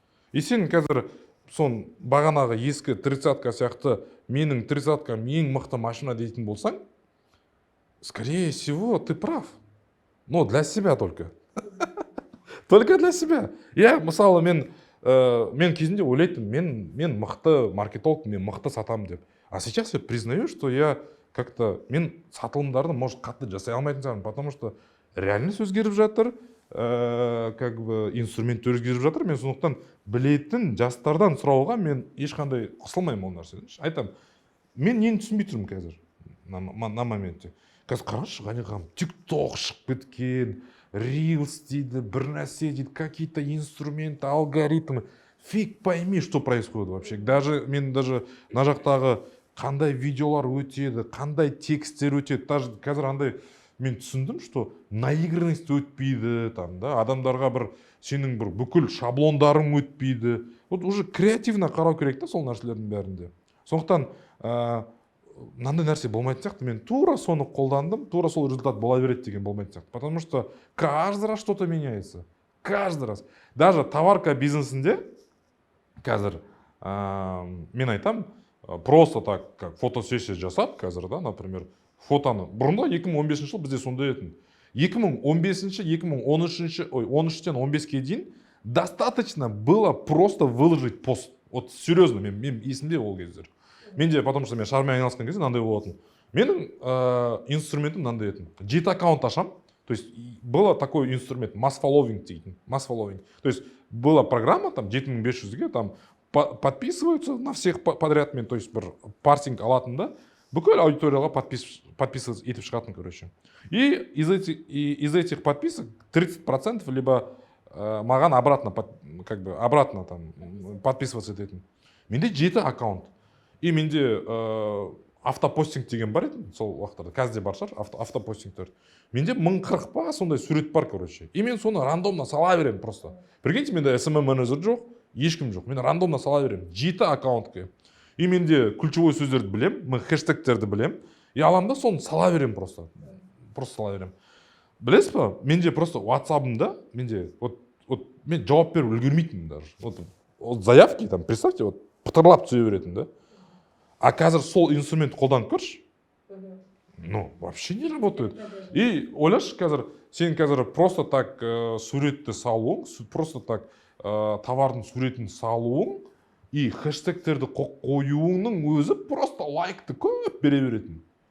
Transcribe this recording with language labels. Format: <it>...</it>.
<kk>И сен қазір сон бағанағы ескі 30-ка сияқты менің 30-кам ең мықты машина дейтін болсаң,</kk> <ru>скорее всего, ты прав. Но для себя только. Только для себя.</ru> <kk>Я, мысалы, мен кезінде ойлайтын, мен мықты маркетолог, мен мықты сатамын деп.</kk> <ru>А сейчас я признаю, что я как-то</ru> <kk>мен сатылымдарды,</kk> <ru>может,</ru> <kk>қатты жасай алмайтын шығармын,</kk> <ru>потому что реальность</ru> <kk>өзгеріп жатыр,</kk> <ru>как бы инструмент өзгеріп жатыр.</ru> <kk>Мен сондықтан білетін жастардан сұрауға мен ешқандай қысылмаймын ол нәрседен. Айтам, мен нені түсінбей тұрмын қазір</kk> <ru>на моменте.</ru> <kk>Қазір қарашы, ғанеғам, TikTok шығып кеткен, Reels дейді, бір нәрсе дейді,</kk> <ru>какие-то инструменты, алгоритмы. Фиг пойми, что происходит вообще.</ru> <kk>Мен даже на жақтағы қандай видеолар өтеді, қандай тексттер өтеді. Даже қазір андай мен түсіндім,</kk> <ru>что наигранность</ru> <kk>өтпейді, там, да, адамдарға бір сенің бір бүкіл шаблондарың өтпейді.</kk> <ru>Вот уже креативно</ru> <kk>қарау керек та сол нәрселердің бәрінде. Сондықтан мынандай нәрсе болмайтын сияқты, мен тура соны қолдандым, тура сол результат бола береді деген болмайтын сияқты.</kk> <ru>Потому что каждый раз что-то меняется. Каждый раз. Даже товарка</ru> <kk>бизнесінде қазір мен айтам,</kk> <ru>просто так, как фотосессия</ru> <kk>жасап қазір,</kk> <ru>да, например, фотоны.</ru> <kk>Бұрында 2015 жыл бізде сондай етін. 2013-тен 15-ке дейін</kk> <ru>достаточно было просто выложить пост. Вот серьезно,</ru> <kk>мен есімде ол кездер. Менде, потому что мен шармен айналысқан кезде мынандай болатын. Менің инструментім мынандай етін. Жеті аккаунт ашам.</kk> <ru>То есть было такой инструмент, mass following дейтін.</ru> <en>Mass following.</en> <ru>То есть была программа, там 7500-ге, там подписываются на всех подряд, мен, то есть</ru> <kk>бір парсинг алатын да, бүкіл аудиторияға</kk> <ru>подписываться</ru> <kk>етіп шығатын,</kk> <ru>короче. И из этих подписок 30% либо маған обратно там подписываться ететін.</ru> <kk>Менде 7 аккаунт. И менде автопостинг деген бар еді, сол уақыттарда, қазір де бар шығар, автопостингтер. Менде 1040 па сондай сурет бар, короче. И мен соны рандомно сала беремін просто.</kk> <ru>Прикиньте,</ru> <kk>менде SMM менеджер жоқ, ешкім жоқ. Мен рандомно сала беремін. 7 аккаунтке. И менде ключевой сөздерді білем, мен хэштегтерді білем. И аламын да соны сала беремін просто. Просто сала беремін. Білесіз ба? Менде просто WhatsApp-ымда, мен жауап беріп үлгермейтін даже.</kk> <ru>Вот заявки, там, представьте, вот</ru> <kk>пытырлап түсе беретін да. А қазір сол инструмент қолданып көрші.</kk> <ru>Ну, вообще не работает.</ru> <kk>И ойлашы қазір, сен қазір просто так суретті салуың, просто так товардың суретін салуың, и хэштегтерді қоюыңның өзі просто лайкты көп бере беретін.</kk>